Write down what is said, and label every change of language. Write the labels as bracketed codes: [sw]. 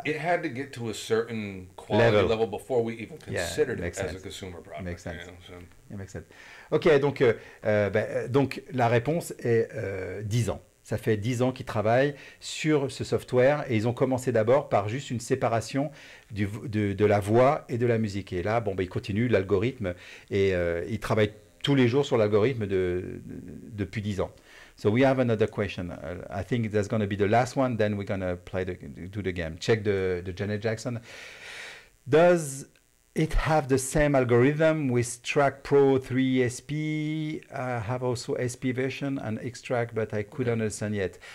[en] It had to get to a certain quality level before we even considered it as a consumer product. Makes sense. You know, so. It makes sense. [fr] Ok, donc la réponse est 10 ans. Ça fait 10 ans qu'ils travaillent sur ce software et ils ont commencé d'abord par juste une séparation de la voix et de la musique. Et là, ils continuent l'algorithme et ils travaillent tous les jours sur l'algorithme depuis 10 ans. [en] So we have another question. I think that's going to be the last one, then we're going to do the game. Check the Janet Jackson. Does it have the same algorithm with XTRAX Pro 3 SP? I have also SP version and XTRAX, but I couldn't understand yet.